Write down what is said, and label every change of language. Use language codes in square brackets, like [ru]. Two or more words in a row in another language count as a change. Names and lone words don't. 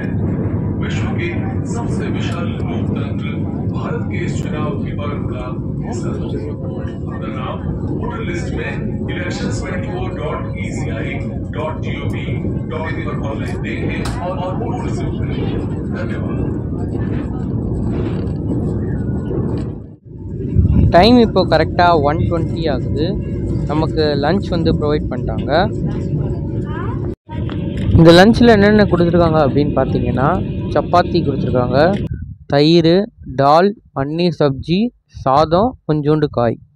[hi] विश्व के सबसे विशाल लोकतंत्र भारत के इस चुनाव की पर्व का हिस्सा है। नाम वोटर लिस्ट में elections24.eci.gov.in पर ऑनलाइन देखें और वोट रिसीव करें। धन्यवाद। [ta] டைம் இப்போ கரெக்டாக 1:20 ஆகுது. நமக்கு [en] lunch provide [ta] பண்ணிட்டாங்க. இந்த லன்ச்சில் என்னென்ன கொடுத்துருக்காங்க அப்படின்னு பார்த்தீங்கன்னா, சப்பாத்தி கொடுத்துருக்காங்க, தயிர், டால், பன்னீர் சப்ஜி, சாதம், கொஞ்சோண்டு காய்.